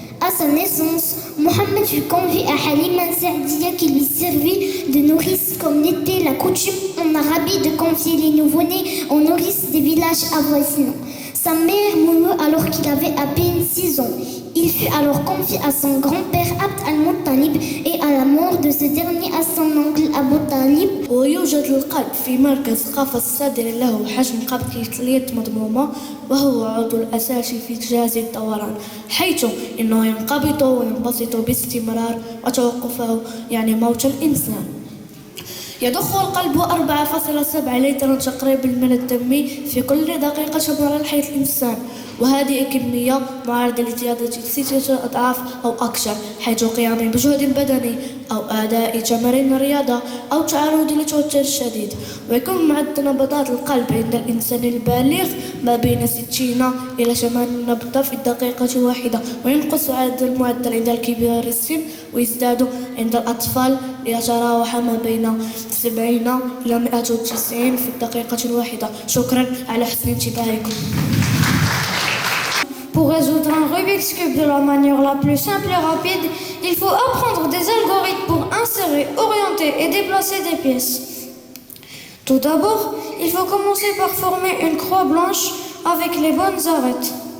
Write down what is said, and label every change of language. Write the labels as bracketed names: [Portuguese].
[French] À sa naissance, Mohammed fut convié à Halima Sa'diya qui lui servit de nourrice comme n'était la coutume en Arabie de confier les nouveau-nés aux nourrices des villages avoisinants. Sa mère mourut alors qu'il avait à peine 6 ans. Il fut alors confié à son grand-père Abd al-Muttalib et à la mort de ce dernier à son oncle Abu Talib. [Arabic] ويوجد القلب في مركز قفص الصدر له حجم قبض كتلية مضمومة وهو عضو الأساسي في جهاز الدوران حيث إنه ينقبض وينبسط باستمرار وتوقفه يعني موت الإنسان. يضخ القلب 4.7 لترا تقريبا من الدم في كل دقيقة من حياة الإنسان وهذه كمية معرضة لزيادة 6 أضعاف أو أكثر حيث قيام بجهد بدني أو أداء تمارين الرياضة أو تعرض للتوتر الشديد ويكون معدل نبضات القلب عند الإنسان البالغ ما بين 60 إلى 80 نبضة في الدقيقة واحدة وينقص هذا المعدل عند الكبار السن ويزداد عند الأطفال ليتراوح ما بين 70 إلى 190 في الدقيقة واحدة. شكرا على حسن انتباهكم. [French] Pour résoudre un Rubik's Cube de la manière la plus simple et rapide, il faut apprendre des algorithmes pour insérer, orienter et déplacer des pièces. Tout d'abord, il faut commencer par former une croix blanche avec les bonnes arêtes.